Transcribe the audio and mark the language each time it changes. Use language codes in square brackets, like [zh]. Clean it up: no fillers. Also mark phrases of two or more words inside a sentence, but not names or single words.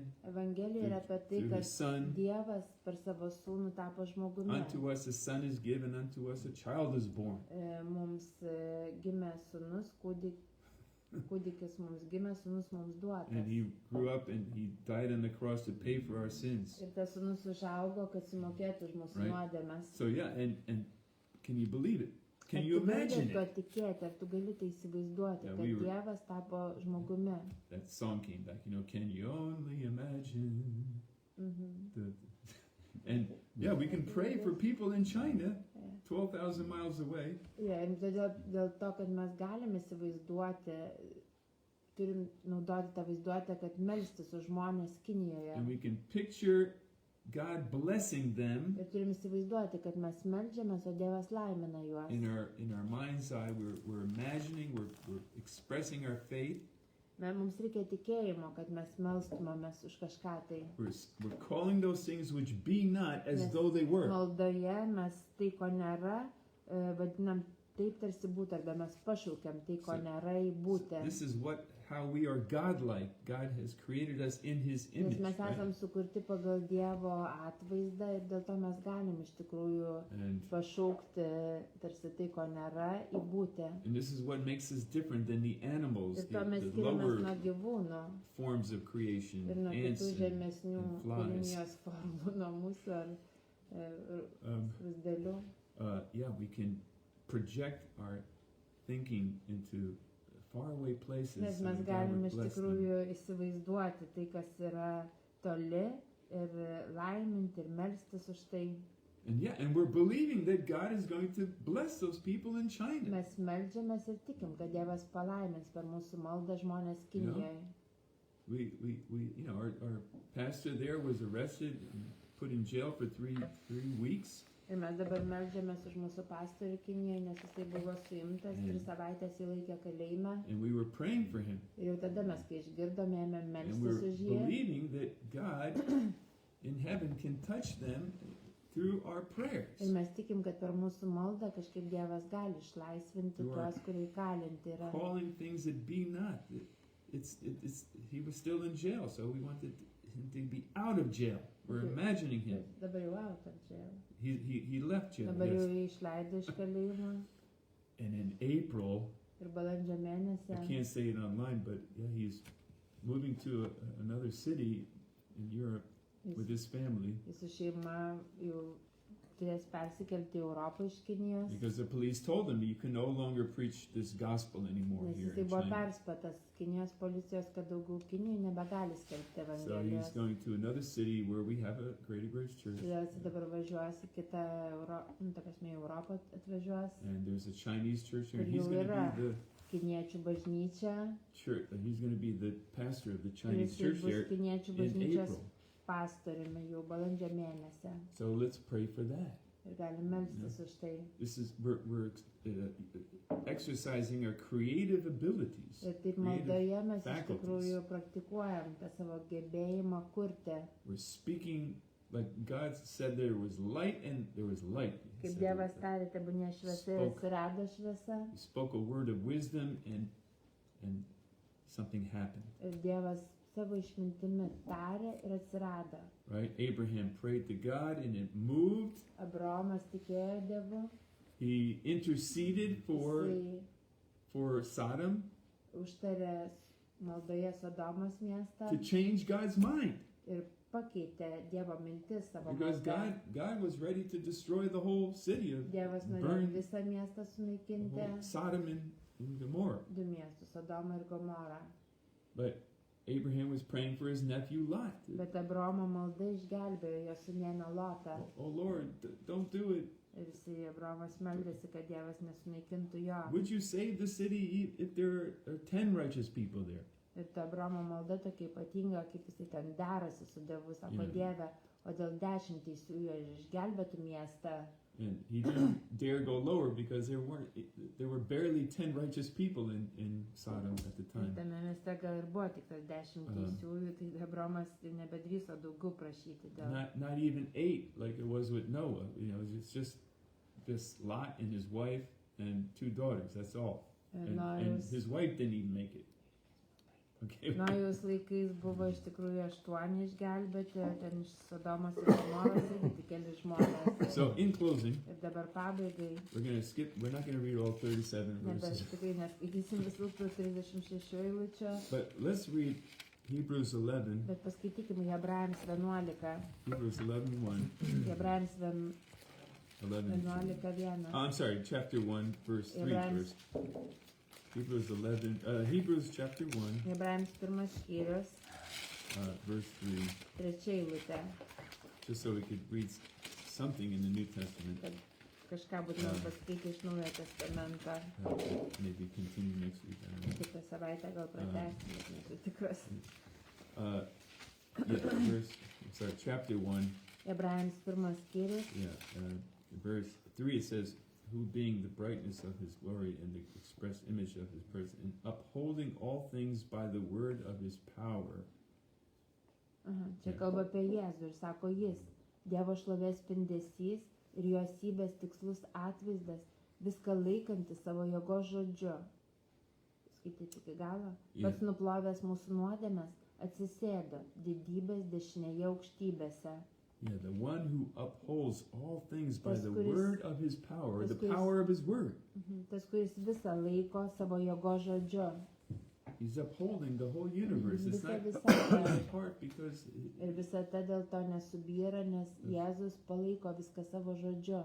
[lt] Evangelija yra apie tai, [en] through [lt] kad [en] his son. [lt] Dievas per savo sūnų tapo žmogumi. [en] Unto us a son is given, unto us a child is born. [lt] Mums gimė sūnus, kūdikis mums gimė, sūnus mums duotas. [en] And he grew up and he died on the cross to pay for our sins. [lt] Ir tas sūnus užaugo, kad sumokėtų už mūsų [en] Right. [lt] nuodėmes. [en] So yeah, and can you believe it? Can [lt] Ar [en] you [lt] tu gali [en] imagine [lt] tuo [en] it? [lt] tikėti, ar tu gali tai įsivaizduoti, [en] Yeah, [lt] kad [en] we were- [lt] Dievas tapo žmogumi? [en] That song came back, can you only imagine? Mhm. And yeah, we can pray for people in China, Yeah. 12,000 miles away. [lt] Ja, ir todėl dėl to, kad mes galime įsivaizduoti, turim naudoti tą vaizduotę, kad melstis už žmonės Kinijoje. [en] And we can picture God blessing them [lt] Ir turim įsivaizduoti, kad mes meldžiamės, o Dievas laimina juos. [en] in our mind's eye. We're imagining, we're expressing our faith. [lt] Mums reikia tikėjimo, kad mes melstumėmės už kažką tai. [en] We're calling those things which be not as Yes. though they were. [lt] Maldoje mes tai, ko nėra, vadinam taip tarsi būtų, arba mes pašaukiam tai, ko [en] So, [lt] nėra į būti. [en] This is how we are God-like. God has created us in His [lt] Nes [en] image. [lt] mes [en] Right? [lt] esam sukurti pagal Dievo atvaizdą ir dėl to mes galim iš tikrųjų [en] And [lt] pašaukti tarsi tai, ko nėra, į būti. [en] this is what makes us different than the animals, [lt] Ir to mes [en] the [lt] skiriamės [en] lower [lt] nuo gyvūnų [en] forms of creation, [lt] ir nuo [en] ants [lt] kitų [en] and [lt] žemesnių [en] and flies. [lt] kūrinijos formų, nuo mūsų ar rusdėlių. [en] yeah, we can project our thinking into faraway places. [lt] Nes [en] so [lt] mes [en] that God [lt] galim [en] would [lt] iš [en] bless them. [lt] tikrųjų įsivaizduoti tai, kas yra toli ir laiminti ir melstis už tai. [en] And yeah, and we're believing that God is going to bless those people in China. [lt] Mes meldžiamės ir tikim, kad Dievas palaimins per mūsų maldą žmonės Kinijoje. [en] We our pastor there was arrested and put in jail for three weeks. [lt] Ir mes dabar meldžiamės už mūsų pastorių Kinijoje, nes jisai buvo suimtas, 3 savaitės jį laikė kalėjime. [en] And we were praying for him. [lt] Ir jau tada mes, kai išgirdome, ėmėm [en] And [lt] melstis [en] we're [lt] už jį. [en] believing that God in heaven can touch them through our prayers. [lt] Ir mes tikim, kad per mūsų maldą kažkaip Dievas gali išlaisvinti [en] You are [lt] tuos, kurie įkalinti yra. [en] Calling things that be not. He was still in jail, so we wanted him to be out of jail. We're Okay. imagining him. [lt] Dabar jau [en] out of jail. He left jail. [lt] Dabar jau [en] Yes. [lt] jį išleido iš kalėjimo. [en] And in April, [lt] Ir balandžio [en] I [lt] mėnesį [en] can't say it online, but yeah, he's moving to another city in Europe with his family [lt] jis su šeima jau turės persikelti į Europą iš Kinijos. [en] because the police told him you can no longer preach this gospel anymore [lt] Nes [en] here [lt] jisai [en] in [lt] buvo [en] China. [lt] perspėtas Kinijos policijos, kad daugiau Kinijai nebegali skelbti [en] So he's [lt] Evangelijos. [en] going to another city where we have a greater grace church, [lt] Todėl jisai dabar važiuos į kitą ta prasme, į Europą atvažiuos. [en] and there's a Chinese church there. [lt] Ir [en] He's [lt] jau [en] going to [lt] yra [en] be the [lt] Kiniečių bažnyčia. [en] church. He's going to be the pastor of the [lt] Ir [en] Chinese [lt] jisai [en] church [lt] bus [en] there [lt] Kiniečių [en] in [lt] bažnyčios [en] April. [lt] pastoriumi jau balandžio mėnesį. [en] So let's pray for that. [lt] Ir galim melstis už tai. [en] This is we're exercising our creative abilities. [lt] Ir taip [en] creative [lt] maldoje mes iš [en] faculties. [lt] tikrųjų praktikuojam tą savo gebėjimą kurti. [en] We're speaking like God said there was light and there was light. He [lt] Kaip [en] said [lt] Dievas [en] that. [lt] tarė, tebūnie šviesa ir [en] Spoke. [lt] atsirado šviesa. [en] He spoke a word of wisdom and something happened. [lt] Ir Dievas savo išmintimi tarė ir atsirado. [en] Right? Abraham prayed to God and it moved. [lt] Abraomas tikėjo Dievu. [en] He interceded for [lt] Jisai [en] Sodom [lt] užtarė maldoje Sodomos miestą [en] to change God's mind. [lt] ir pakeitė Dievo mintis savo [en] Because [lt] maldą. [en] God was ready to destroy the whole city of [lt] Dievas norėjo [en] burn [lt] visą miestą [en] the [lt] sunaikinti. [en] whole Sodom and Gomorrah. [lt] 2 miestus, Sodomą ir Gomorą. [en] But Abraham was praying for his nephew Lot. [lt] Bet Abraomo malda išgelbėjo jo sūnėną Lotą. [en] Oh Lord, don't do it. [lt] Ir jisai Abraomas meldėsi, kad Dievas nesunaikintų jo. [en] Would you save the city if there are 10 righteous people there? [lt] Ir ta Abraomo malda tokia ypatinga, kaip jisai ten derasi su Dievu, sako [en] Yeah. [lt] Dieve, o dėl 10 teisiųjų ir išgelbėtų miestą. [en] And he didn't dare go lower because there were barely 10 righteous people in Sodom at the [lt] Ir [en] time. [lt] tame mieste gal ir buvo tik tas 10 Aha. teisiųjų, tai Abraomas nebedrįso daugiau prašyti dėl. [en] Not even 8 like it was with Noah. It's just just Lot and his wife and 2 daughters. That's all. And [lt] Nojaus [en] his wife didn't even make it. Okay. [lt] Nojaus laikais buvo iš tikrųjų 8 išgelbėti, ten iš Sodomos ir Gomoros irgi tik keli žmonės. [en] So in closing, [lt] Ir dabar pabaigai, [en] we're not going to read all 37 verses. [lt] tikrai neskaitysim visų tų 36 eilučių, [en] But let's read Hebrews 11, [lt] bet paskaitykim Hebrajams 11, [en] Hebrews 11:1, [lt] Hebrajams 11. 11:1. [en] I'm sorry, chapter 1, verse 3 [lt] Hebrajams, [en] first. Hebrews chapter 1, [lt] Hebrajams 1 skyrius, [en] verse 3, [lt] 3 eilutė, [en] just so we could read something in the New Testament. [lt] kad kažką būtumėm paskaityti iš Naujojo Testamento. [en] Maybe continue next week. I don't know. [lt] Kitą savaitę gal pratęsim, bet nesu tikras. [en] Chapter 1, [lt] Hebrajams 1 skyrius, [en] verse 3, it says, who being the brightness of his glory and the express image of his person, and upholding all things by the word of his power. [lt] Čia kalba apie Jėzų ir sako jis, Dievo šlovės spindesys ir jo esybės tikslus atvaizdas, viską laikantis savo jėgos žodžiu. Skaityti iki galo. Pats nuplovęs mūsų nuodėmes atsisėdo didybės dešinėje aukštybėse. [en] Yeah, the one who upholds all things by [lt] Tas, [en] the [lt] kuris- [en] word of his power, [lt] tas, [en] the [lt] kuris- [en] power of his word. [lt] Tas, kuris visą laiko savo jėgos žodžiu. [en] He's upholding the whole universe. It's [lt] Visa [en] not [lt] visata. [en] falling apart because [lt] Ir visata dėl to nesubyra, nes Jėzus palaiko viską savo žodžiu.